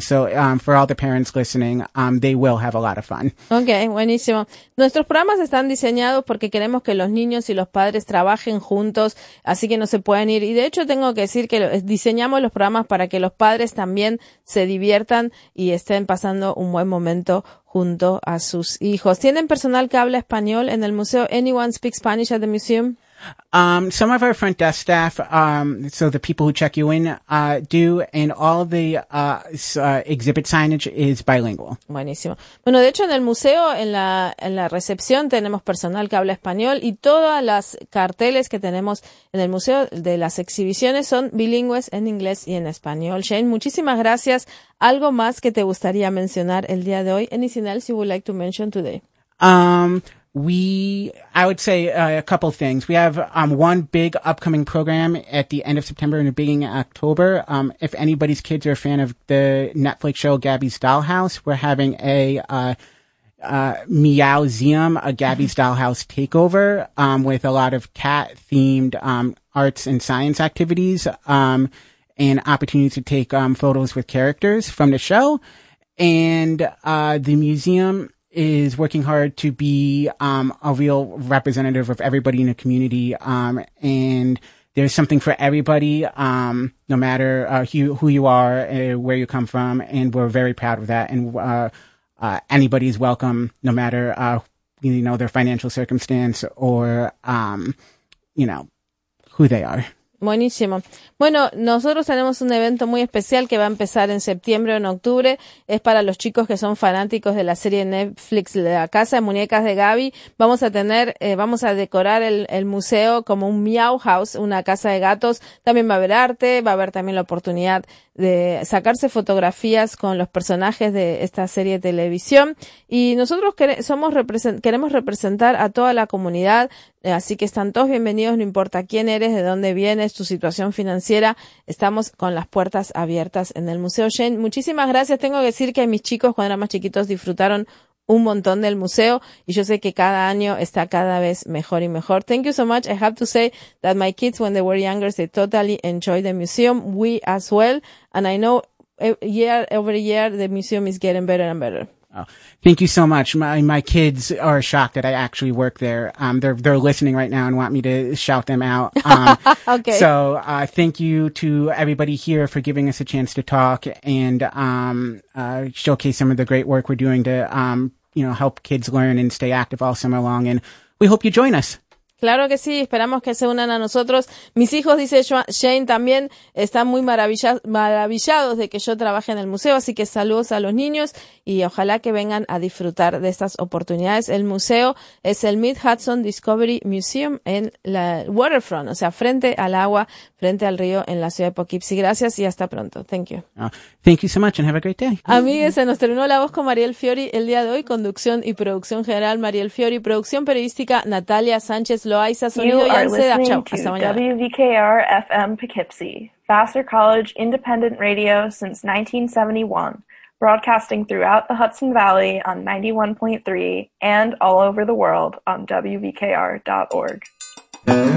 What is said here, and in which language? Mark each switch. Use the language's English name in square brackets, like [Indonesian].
[English] So for all the parents listening, they will have a lot of fun. [Spanish] Okay, buenísimo. Nuestros programas están diseñados porque queremos que los niños y los padres trabajen juntos, así que no se pueden ir. Y de hecho tengo que decir que diseñamos los programas para que los padres también se diviertan y estén pasando un buen momento junto a sus hijos. ¿Tienen personal que habla español en el museo? [English] Anyone speak Spanish at the museum? Some of our front desk staff, so the people who check you in, do, and all the, exhibit signage is bilingual. [Spanish] Buenísimo. Bueno, de hecho, en el museo, en la recepción, tenemos personal que habla español y todas las carteles que tenemos en el museo de las exhibiciones son bilingües en inglés y en español. Shane, muchísimas gracias. ¿Algo más que te gustaría mencionar el día de hoy? [English] Anything else you would like to mention today? I would say a couple things. We have one big upcoming program at the end of September and the beginning of October. If anybody's kids are a fan of the Netflix show Gabby's Dollhouse, we're having Meowzeum, a Gabby's Dollhouse takeover, with a lot of cat-themed arts and science activities, and opportunities to take photos with characters from the show. And the museum is working hard to be a real representative of everybody in the community, and there's something for everybody, no matter who you are, where you come from, and we're very proud of that. And anybody is welcome, no matter their financial circumstance or who they are. [Spanish] Buenísimo. Bueno, nosotros tenemos un evento muy especial que va a empezar en septiembre o en octubre. Es para los chicos que son fanáticos de la serie Netflix de La Casa de Muñecas de Gabby. Vamos a decorar el museo como un Meow House, una casa de gatos. También va a haber arte, va a haber también la oportunidad de sacarse fotografías con los personajes de esta serie de televisión. Y nosotros queremos representar a toda la comunidad. Así que están todos bienvenidos, no importa quién eres, de dónde vienes, tu situación financiera. Estamos con las puertas abiertas en el Museo Shane. Muchísimas gracias. Tengo que decir que mis chicos, cuando eran más chiquitos, disfrutaron un montón del museo. Y yo sé que cada año está cada vez mejor y mejor. [English] Thank you so much. I have to say that my kids, when they were younger, they totally enjoyed the museum. We as well. And I know year over year, the museum is getting better and better. Oh, thank you so much. My kids are shocked that I actually work there. They're listening right now and want me to shout them out. okay. So, thank you to everybody here for giving us a chance to talk and, showcase some of the great work we're doing to, help kids learn and stay active all summer long. And we hope you join us. [Spanish] Claro que sí, esperamos que se unan a nosotros. Mis hijos, dice Shane, también están muy maravillados de que yo trabaje en el museo, así que saludos a los niños y ojalá que vengan a disfrutar de estas oportunidades. El museo es el Mid-Hudson Discovery Museum en la waterfront, o sea, frente al agua, frente al río en la ciudad de Poughkeepsie. Gracias y hasta pronto. [English] Thank you. Thank you so much and have a great day. [Spanish] Amigos, se nos terminó la voz con Mariel Fiori el día de hoy. Conducción y producción general, Mariel Fiori. Producción periodística, Natalia Sánchez. Loaiza, [English] you are listening to WVKR FM Poughkeepsie, Vassar College Independent Radio since 1971, broadcasting throughout the Hudson Valley on 91.3 and all over the world on WVKR.org.